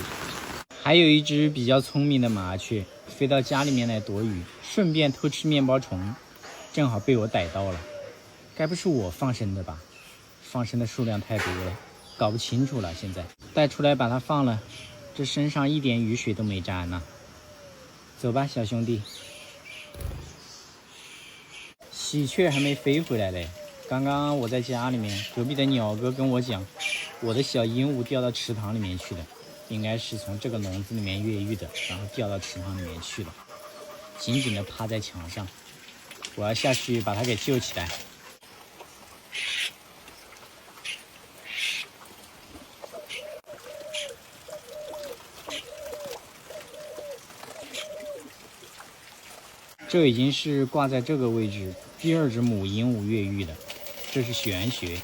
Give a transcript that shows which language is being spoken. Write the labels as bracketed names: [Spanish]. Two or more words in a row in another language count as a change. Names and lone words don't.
[Chinese] 還有一隻比較聰明的麻雀，飛到家裡面來躲雨，順便偷吃面包蟲，正好被我逮到了。該不是我放生的吧？放生的數量太多了，搞不清楚了。現在帶出來把它放了，這身上一點雨水都沒沾呢。走吧，小兄弟。喜鵲還沒飛回來嘞。剛剛我在家裡面，隔壁的鳥哥跟我講，我的小鸚鵡掉到池塘裡面去了。應該是從這個籠子裡面越獄的，然後掉到池塘裡面去了，緊緊地趴在牆上。我要下去把它給救起來。這已經是掛在這個位置第2隻母鸚鵡越獄了，這是玄學。